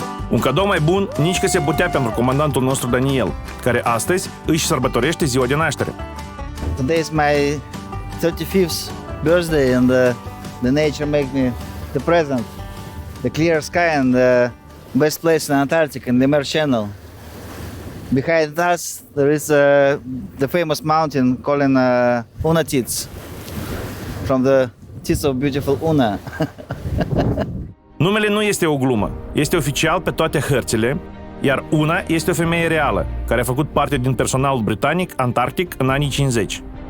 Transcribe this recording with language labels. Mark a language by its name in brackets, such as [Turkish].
[Romanian] Un cadou mai bun nici că se putea pentru comandantul nostru Daniel, care astăzi își sărbătorește ziua de naștere. [English] Today is my 35th birthday and the nature makes me the present, the clear sky and the best place in Antarctica, in the Mer Channel. Behind us there is the famous mountain called Unatits, from the tits of beautiful Una. [Romanian] Numele nu este o glumă, este oficial pe toate hărțile, iar Una este o femeie reală, care a făcut parte din personalul britanic antarctic în anii 50.